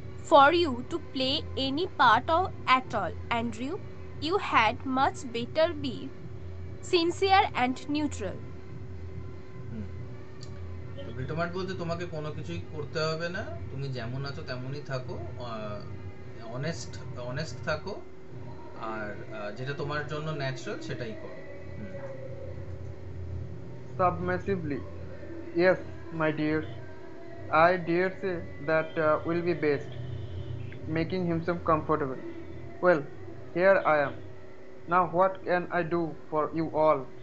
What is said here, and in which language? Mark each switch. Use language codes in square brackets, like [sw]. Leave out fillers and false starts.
[en] for you to play any part of at all, Andrew. You had much better be sincere and neutral. [bn] তো ব্রিটোমার্ট বলতে তোমাকে কোনো কিছুই করতে হবে না, তুমি যেমন আছো তেমনই থাকো, অনেস্ট অনেস্ট থাকো, আর যেটা তোমার জন্য ন্যাচারাল সেটাই করো। [en] Submissively, yes, my dears. I dare say that will be best, making himself comfortable. Well, here I am. Now what can I do for you all?